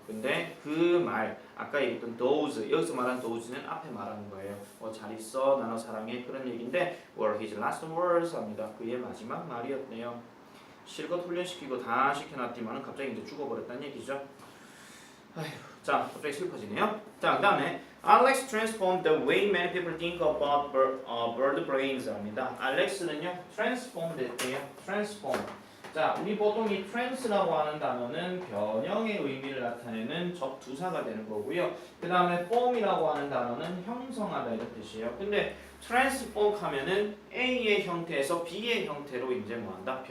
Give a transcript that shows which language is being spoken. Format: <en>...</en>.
<ko>근데 그 말, 아까 얘기했던 those, 여기서 말한 those는 앞에 말하는 거예요. 잘 있어, 나 너 사랑해 그런 얘기인데</ko> <en>were his last words</en> <ko>합니다. 그의 마지막 말이었네요. 실컷 훈련시키고 다 시켜놨지만은 갑자기 이제 죽어버렸다는 얘기죠. 아휴, 자, 갑자기 슬퍼지네요. 자, 그 다음에</ko> <en>Alex transformed the way many people think about bird brains</en> <ko>합니다. 알렉스는요, transformed 했대요. transform. 자, 우리 보통 이 trans라고 하는 단어는 변형의 의미를 나타내는 접두사가 되는 거고요. 그 다음에 form이라고 하는 단어는 형성하다 이런 뜻이에요. 근데 transform 하면은 A의 형태에서 B의 형태로 이제 뭐한다?</ko>